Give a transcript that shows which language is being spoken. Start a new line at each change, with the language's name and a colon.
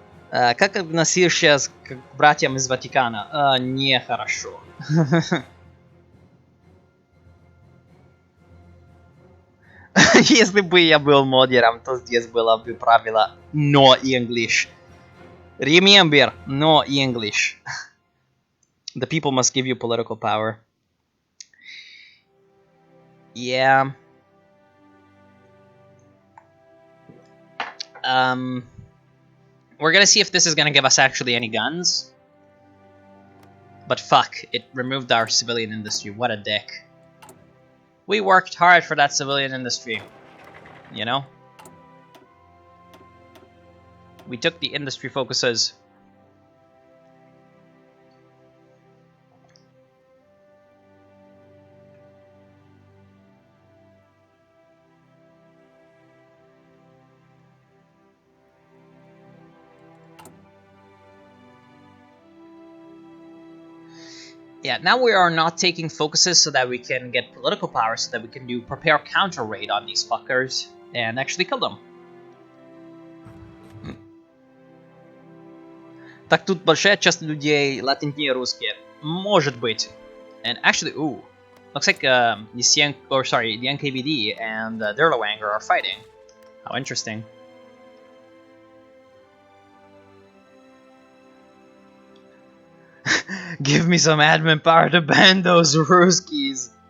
Russian: Как относишься к братьям из Ватикана? Нехорошо. Если бы я был модером, то здесь было бы правило
English: no English. Remember, no English. The people must give you political power. Yeah. We're gonna see if this is gonna give us actually any guns. But fuck, it removed our civilian industry. What a dick. We worked hard for that civilian industry, you know? We took the industry focuses. Yeah, now we are not taking focuses so that we can get political power, so that we can prepare counter raid on these fuckers and actually kill them.
Russian: Так тут большая часть людей латентнее русские. Может быть.
English: And actually, ooh, looks like the NKVD and Derlowanger are fighting. How interesting. Give me some admin power to ban those Ruskies.